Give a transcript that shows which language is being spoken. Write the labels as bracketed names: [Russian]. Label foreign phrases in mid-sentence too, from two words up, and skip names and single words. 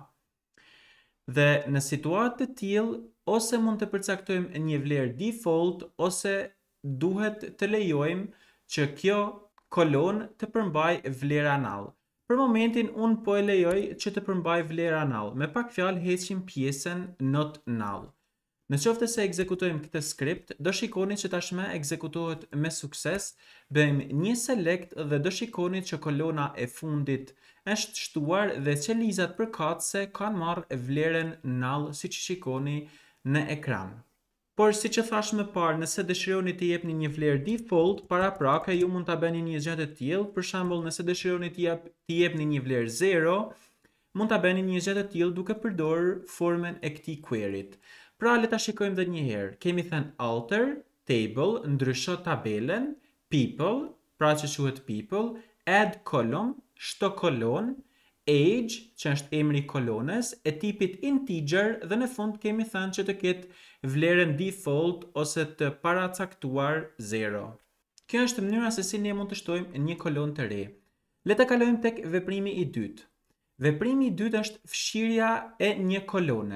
[Albanian] Dhe në situatë të tillë, ose mund të përcaktojmë një vlerë default, ose duhet të lejojmë që kjo kolonë të përmbajë vlera null. Për momentin, unë po e lejoj që të përmbaj vlera null. Me pak fjalë heqim pjesën [English] not null. [Albanian] Në qoftë se ekzekutojmë këtë skript, do shikoni që tashmë ekzekutohet me sukses, bëjmë një select dhe do shikoni që kolona e fundit është shtuar dhe qelizat përkatëse kanë marrë vlerën null siç shikoni në ekran. Por si që thash më parë, nëse dëshironi të jepni një vlerë default, paraprake ju mund ta bëni një gjë të tillë. Për shembull, nëse dëshironi të jepni një vlerë 0, mund ta bëni një gjë të tillë duke përdorur formën e këtij query-t. Pra le ta shikojmë edhe një herë. Kemi thënë [English] alter, table, [Albanian] ndrysho tabelen, people, pra që quhet people, [English] add column, [Albanian] shto kolon, age, që është emri i kolonës, e tipit integer dhe në fund kemi thënë që të ketë vlerën default ose të paracaktuar 0. Kjo është mënyra se si ne mund të shtojmë një kolon të re. Le të kalojmë tek veprimi i dytë. Veprimi i dytë është fshirja e një kolone.